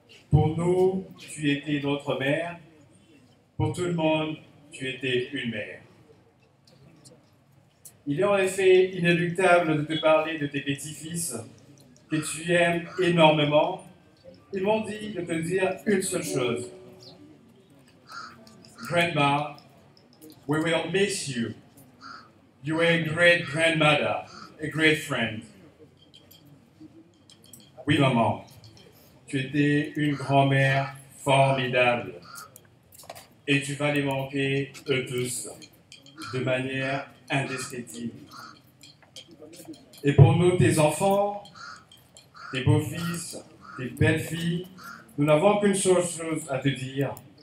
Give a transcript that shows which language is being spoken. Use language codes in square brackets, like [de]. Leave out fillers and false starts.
[fr] Pour nous, tu étais notre mère. Pour tout le monde, tu étais une mère. Il est en effet inéluctable de te parler de tes petits-fils que tu aimes énormément. Ils m'ont dit de te dire une seule chose. [en] Grandma, we will miss you. You were a great grandmother, a great friend. [fr] Oui, maman, tu étais une grand-mère formidable. Et tu vas les manquer, eux tous, de manière indescriptible. Et pour nous, tes enfants, tes beaux-fils, tes belles-filles, nous n'avons qu'une seule chose à te dire.